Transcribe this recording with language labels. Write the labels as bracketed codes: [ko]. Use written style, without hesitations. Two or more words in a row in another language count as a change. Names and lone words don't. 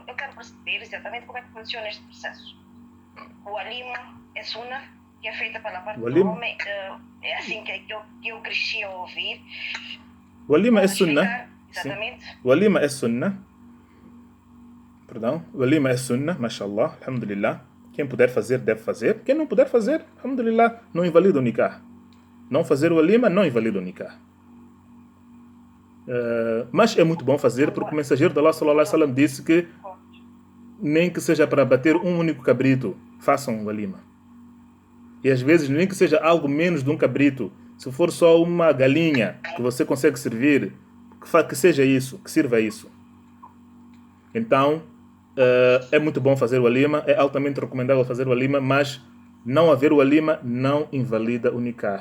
[pt] Eu quero perceber exatamente como é que funciona este processo. O walima é sunnah, que é feita pela parte do homem, é assim que eu cresci a ouvir. O walima é sunnah. Exatamente. Walima é sunnah. Perdão. Walima é sunnah, [ar] ما شاء الله، الحمد لله. [pt] Quem puder fazer, deve fazer. Quem não puder fazer, alhamdulillah, não invalida o nikah. Não fazer o walima não invalida o nikah. Mas é muito bom fazer, porque o mensageiro de Allah [ar] صلى الله عليه وسلم [pt] disse que nem que seja para bater um único cabrito, façam um walima. E às vezes nem que seja algo menos de um cabrito, se for só uma galinha que você consegue servir, que seja isso, que sirva isso. Então, é muito bom fazer o walima, é altamente recomendável fazer o walima, mas não haver o walima não invalida o nikah.